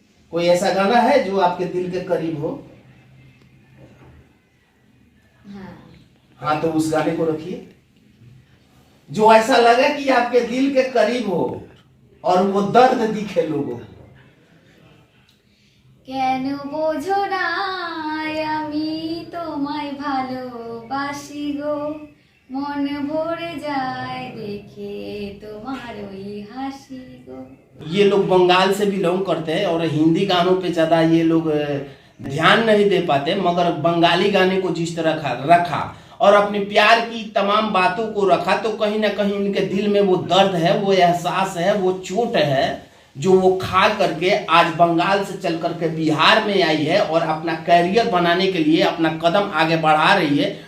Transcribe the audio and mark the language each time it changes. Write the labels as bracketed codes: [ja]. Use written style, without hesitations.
[hi] कोई ऐसा गाना है जो आपके दिल के करीब हो? हाँ, तो उस गाने को रखिए जो ऐसा लगे कि आपके दिल के करीब हो और वो दर्द दिखे लोगों को। [bn] কেন বোঝো না আমি তোমায় ভালোবাসি গো, মন ভরে যায় দেখে তোমার ওই হাসি गो। [hi] ये लोग बंगाल से बिलोंग करते हैं और हिंदी गानों पे ज्यादा ये लोग ध्यान नहीं दे पाते, मगर बंगाली गाने को जिस तरह रखा और अपने प्यार की तमाम बातों को रखा, तो कहीं ना कहीं उनके दिल में वो दर्द है, वो एहसास है, वो चोट है जो वो खा करके आज बंगाल से चल करके बिहार में आई है और अपना कैरियर बनाने के लिए अपना कदम आगे बढ़ा रही है।